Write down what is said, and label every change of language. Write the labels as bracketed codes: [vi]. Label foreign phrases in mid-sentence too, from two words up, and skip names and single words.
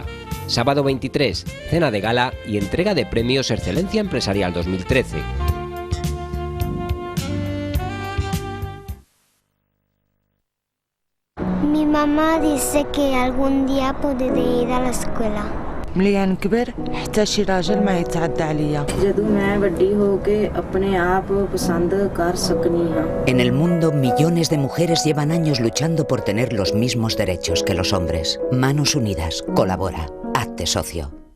[es] Sábado 23, cena de gala y entrega de premios Excelencia Empresarial 2013. Mi mamá dice que algún día podré ir a la escuela. [ar] ملي نكبر حتى شي راجل ما يتعدى عليا. [es] En el mundo, millones de mujeres llevan años luchando por tener los mismos derechos que los hombres. Manos Unidas, colabora, hazte socio.